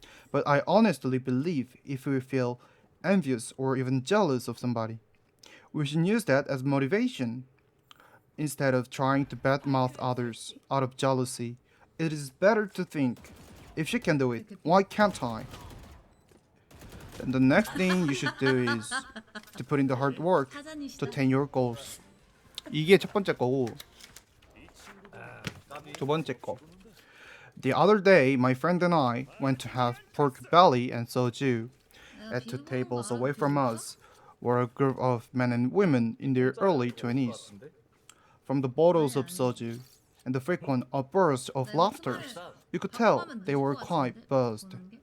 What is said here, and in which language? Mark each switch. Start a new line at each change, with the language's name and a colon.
English: But I honestly believe if we feel envious or even jealous of somebody, we should use that as motivation. Instead of trying to badmouth others out of jealousy, it is better to think, if she can do it, why can't I? Then the next thing you should do is to put in the hard work to
Korean: 사장이시다.
English: attain your goals.
Korean: 이게 첫 번째 거고, 두 번째 거.
English: The other day, my friend and I went to have pork belly and soju. At two tables away from us were a group of men and women in their early 20s. From the bottles of soju and the frequent outbursts of laughter, you could tell they were quite buzzed.